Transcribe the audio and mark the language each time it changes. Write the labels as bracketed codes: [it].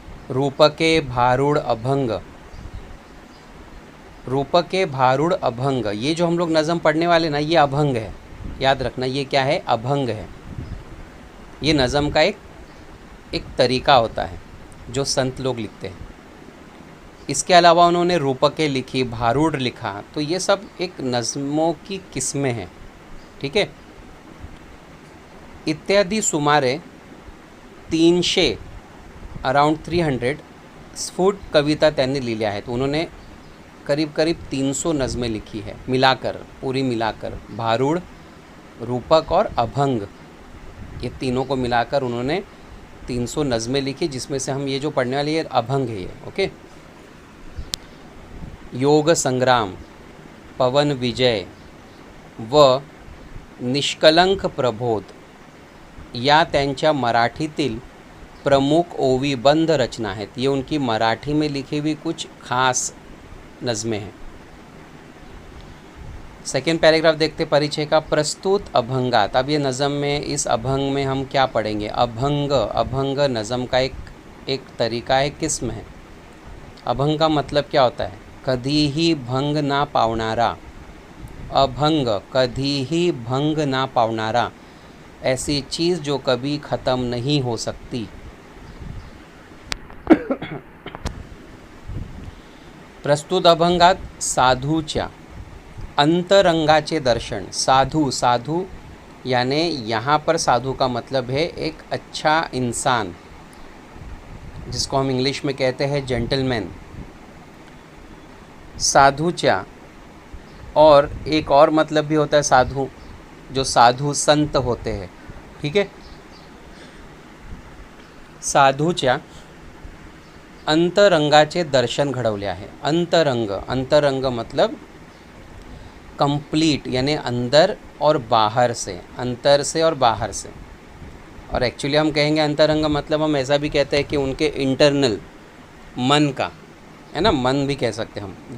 [hi] रूपके भारूड अभंग, रूपके भारूड अभंग, ये जो हम लोग नज़म पढ़ने वाले ना, ये अभंग है, याद रखना। ये क्या है? अभंग है। ये नज़म का एक तरीका होता है जो संत लोग लिखते हैं। इसके अलावा उन्होंने रूपके लिखी, भारूड लिखा, तो ये सब एक नज़मों की किस्में हैं, ठीक है। [mr] इत्यादि सुमारे 300 अराउंड 300 स्फुट कविता त्यांनी लिहिल्या आहेत। [hi] उन्होंने करीब करीब 300 नज़में लिखी है, मिलाकर, पूरी मिलाकर, भारूड, रूपक और अभंग, ये तीनों को मिलाकर उन्होंने 300 नज़में लिखी, जिसमें से हम ये जो पढ़ने वाली है अभंग है ये, ओके। [mr] योग संग्राम, पवन विजय व निष्कलंक प्रबोध या त्यांच्या मराठीतील प्रमुख ओवीबंध रचना आहेत। [hi] ये उनकी मराठी में लिखी हुई कुछ खास नज़में हैं। सेकेंड पैराग्राफ देखते परिचय का। [mr] प्रस्तुत अभंगात, [hi] अब ये नज़म में, इस अभंग में हम क्या पढ़ेंगे? अभंग, अभंग नज़म का एक तरीका है, किस्म है। अभंग का मतलब क्या होता है? [mr] कधीही भंग ना पावणारा। [hi] अभंग, [mr] कधीही भंग ना पावणारा, [hi] ऐसी चीज़ जो कभी ख़त्म नहीं हो सकती। [mr] प्रस्तुत अभंगात साधूच्या अंतरंगाचे दर्शन, साधू [hi] यानी यहाँ पर साधु का मतलब है एक अच्छा इंसान, जिसको हम इंग्लिश में कहते हैं जेंटलमैन, साधुच्या। और एक और मतलब भी होता है साधु, जो साधु संत होते हैं, ठीक है। [mr] साधूच्या अंतरंगाचे दर्शन घडवले आहे। [hi] अंतरंग, अंतरंग मतलब कंप्लीट, यानी अंदर और बाहर से, अंतर से और बाहर से। और एक्चुअली हम कहेंगे अंतरंग मतलब हम ऐसा भी कहते हैं कि उनके इंटरनल मन का, है ना, मन भी कह सकते हैं हम।